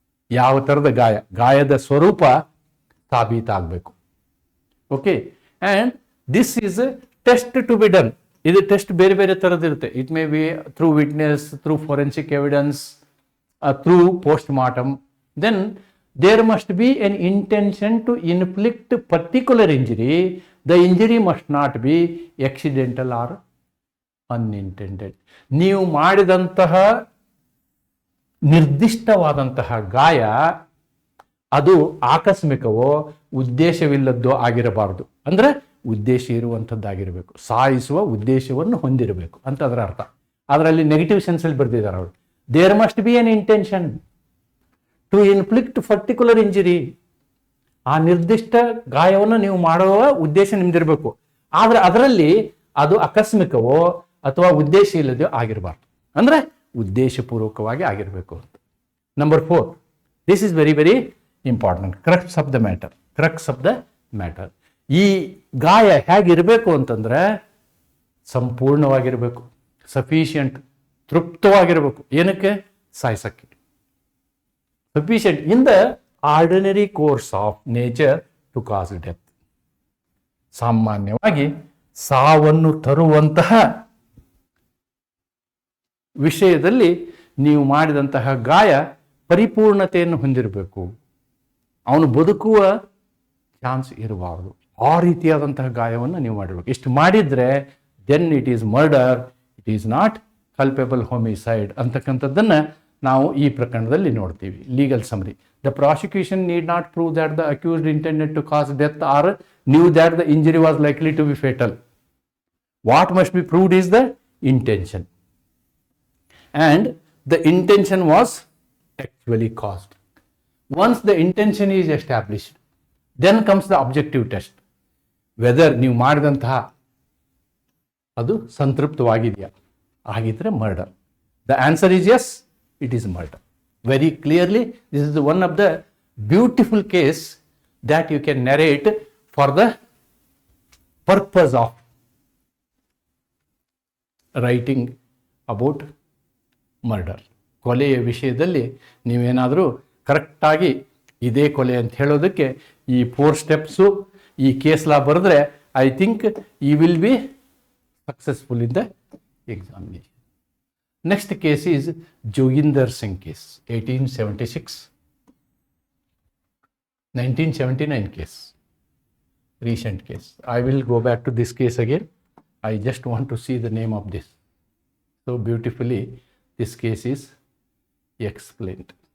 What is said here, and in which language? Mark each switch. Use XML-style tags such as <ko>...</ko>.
<kn>ಯಾವ ಥರದ ಗಾಯದ ಸ್ವರೂಪ ಸಾಬೀತಾಗಬೇಕು.</kn> <en>Okay, and this is test to be done.</en> <kn>ಇದು ಟೆಸ್ಟ್ ಬೇರೆ ಬೇರೆ ಥರದಿರುತ್ತೆ.</kn> <en>It may be through witness, through forensic evidence, through post mortem. Then there must be an intention to inflict particular injury. The injury must not be accidental or unintended.</en> <kn>ನೀವು ಮಾಡಿದಂತಹ ನಿರ್ದಿಷ್ಟವಾದಂತಹ ಗಾಯ ಅದು ಆಕಸ್ಮಿಕವೋ ಉದ್ದೇಶವಿಲ್ಲದ್ದೋ ಆಗಿರಬಾರದು. ಅಂದರೆ ಉದ್ದೇಶ ಇರುವಂಥದ್ದಾಗಿರಬೇಕು, ಸಾಯಿಸುವ ಉದ್ದೇಶವನ್ನು ಹೊಂದಿರಬೇಕು ಅಂತ ಅದರ ಅರ್ಥ. ಅದರಲ್ಲಿ ನೆಗೆಟಿವ್ ಸೆನ್ಸಲ್ಲಿ ಬರೆದಿದ್ದಾರೆ ಅವರು.</kn> <en>There must be an intention to inflict particular injury.</en> <kn>ಆ ನಿರ್ದಿಷ್ಟ ಗಾಯವನ್ನು ನೀವು ಮಾಡುವ ಉದ್ದೇಶ ನಿಮ್ದಿರಬೇಕು. ಆದರೆ ಅದರಲ್ಲಿ ಅದು ಆಕಸ್ಮಿಕವೋ ಅಥವಾ ಉದ್ದೇಶ ಇಲ್ಲದೆಯೋ ಆಗಿರಬಾರ್ದು. ಅಂದರೆ ಉದ್ದೇಶಪೂರ್ವಕವಾಗಿ ಆಗಿರಬೇಕು ಅಂತ.</kn> <en>Number 4, this is very very important. Crux of the matter.</en> <kn>ಈ ಗಾಯ ಹೇಗಿರಬೇಕು ಅಂತಂದ್ರೆ ಸಂಪೂರ್ಣವಾಗಿರಬೇಕು, ಸಫಿಷಿಯಂಟ್, ತೃಪ್ತವಾಗಿರಬೇಕು. ಏನಕ್ಕೆ? ಸಾಯಿಸಕ್ಕೆ.</kn> <en>Sufficient in the ordinary course of nature to cause death.</en> <kn>ಸಾಮಾನ್ಯವಾಗಿ ಸಾವನ್ನು ತರುವಂತಹ ವಿಷಯದಲ್ಲಿ ನೀವು ಮಾಡಿದಂತಹ ಗಾಯ ಪರಿಪೂರ್ಣತೆಯನ್ನು ಹೊಂದಿರಬೇಕು. ಅವನು ಬದುಕುವ ಚಾನ್ಸ್ ಇರಬಾರದು. ಆ ರೀತಿಯಾದಂತಹ ಗಾಯವನ್ನು ನೀವು ಮಾಡಿರಬೇಕು. ಇಷ್ಟು ಮಾಡಿದ್ರೆ</kn> <en>then it is murder, it is not culpable homicide</en> <kn>ಅಂತಕ್ಕಂಥದ್ದನ್ನು ನಾವು ಈ ಪ್ರಕರಣದಲ್ಲಿ ನೋಡ್ತೀವಿ.</kn> <en>Legal summary. The prosecution need not prove that the accused intended to cause death or knew that the injury was likely to be fatal. What must be proved is the intention, and the intention was actually caused. Once the intention is established, then comes the objective test.</en> <kn>Weather ನೀವು ಮಾಡಿದಂತಹ ಅದು ಸಂತೃಪ್ತವಾಗಿದೆಯಾ, ಆಗಿದ್ರೆ murder.</kn> <en>The answer is yes, it is murder. Very clearly, this is one of the beautiful case that you can narrate for the purpose of writing about murder.</en> <kn>ಕೊಲೆಯ ವಿಷಯದಲ್ಲಿ ನೀವೇನಾದರೂ ಕರೆಕ್ಟಾಗಿ ಇದೇ ಕೊಲೆ ಅಂತ ಹೇಳೋದಕ್ಕೆ ಈ 4 ಸ್ಟೆಪ್ಸು ಈ ಕೇಸ್ ಲಾ ಬರೆದ್ರೆ</kn> <en>I think you will be successful in the examination. Next case is Joginder Singh case, 1876, 1979 case, recent case. I will go back to this case again. I just want to see the name of this. So beautifully, this case is explained.</en>